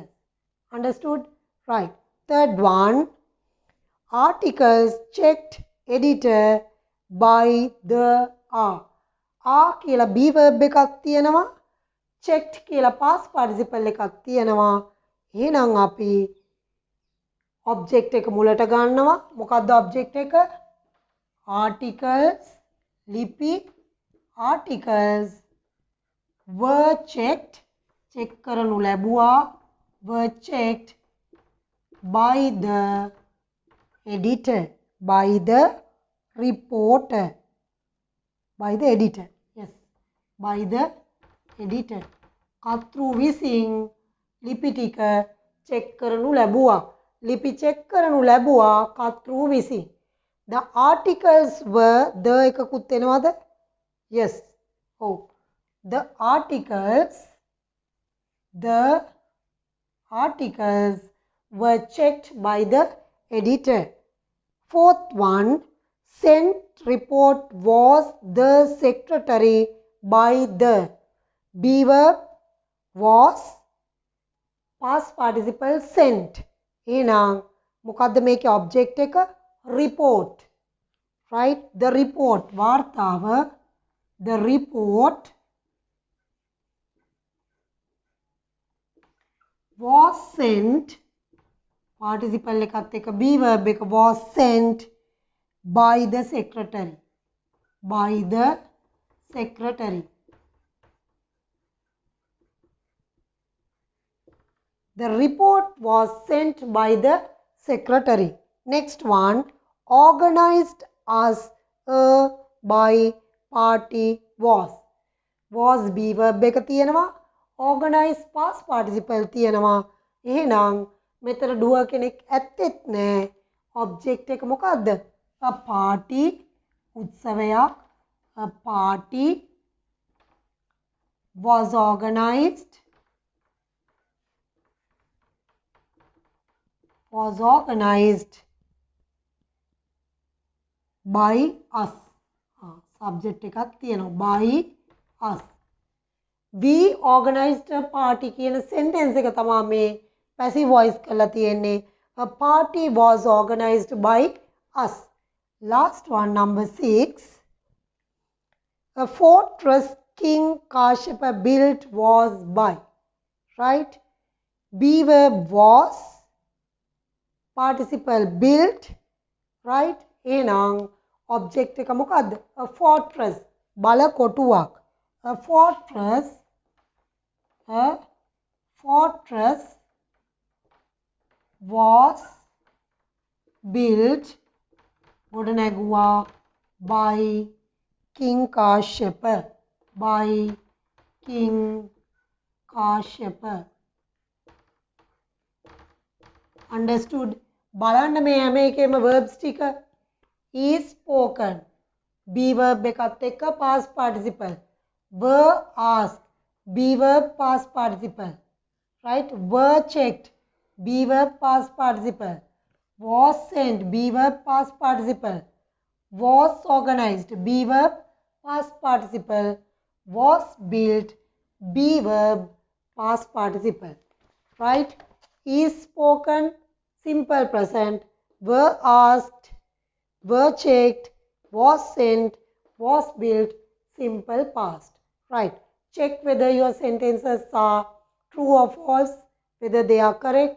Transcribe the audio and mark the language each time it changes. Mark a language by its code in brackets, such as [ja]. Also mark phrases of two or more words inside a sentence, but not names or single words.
[en] Understood? Right. Third one, articles checked editor by the are. [si] are කියලා [en] be verb [si] එකක් තියෙනවා. checked කියලා [en] past participle [si] එකක් තියෙනවා. එහෙනම් අපි object එක මුලට ගන්නවා. [en] මොකක්ද object එක? articles ලිපි articles were checked check [si] කරනු ලැබුවා [en] were checked by the editor by the reporter by the editor yes by the editor [si] කර්තෘ විසින් ලිපි ටික [en] check [si] කරනු ලැබුවා ලිපි [en] check [si] කරනු ලැබුවා කර්තෘ විසින් [en] the articles were the [si] එකකුත් එනවද [en] yes oh the articles were checked by the editor. Fourth one, sent report was the secretary by the be verb was past participle sent. [si] එහෙනම් මොකද්ද මේකේ [en] object එක report right the report වාර්තාව the report was sent participle [si] එකත් එක [en] be verb එක was sent by the secretary the report was sent by the secretary. Next one, organized as a by party was be verb [si] එක තියෙනවා [en] organize past participle [si] තියෙනවා එහෙනම් මෙතන [en] doer [si] කෙනෙක් ඇත්තෙත් නැහැ [en] object [si] එක මොකද්ද [en] a party උත්සවයක් a party was organized by us subject [si] එකක් තියෙනවා [en] by us we organized a party කියන sentence [si] එක තමයි මේ [en] passive voice [si] කරලා තියෙන්නේ [en] a party was organized by us last one number 6 A fortress King Kashyapa built was by. Right? B verb was. Participle built. Right? [si] එහෙනම් object එක මොකද්ද? [en] A fortress. [si] බල කොටුවක්. [en] A fortress was built ගොඩනැගුවා by King Kashyapa. By King Kashyapa. Understood? [si] බලන්න මේ හැම එකේම verbs ටික [en] is spoken. be verb [si] එකත් එක්ක [en] past participle. were asked. be verb past participle. Right? were checked. be verb past participle. was sent. be verb past participle. was organized. be verb past participle. was built. be verb past participle. Right? Is spoken, simple present. Were asked, were checked, was sent, was built, simple past. Right? Check whether your sentences are true or false, whether they are correct.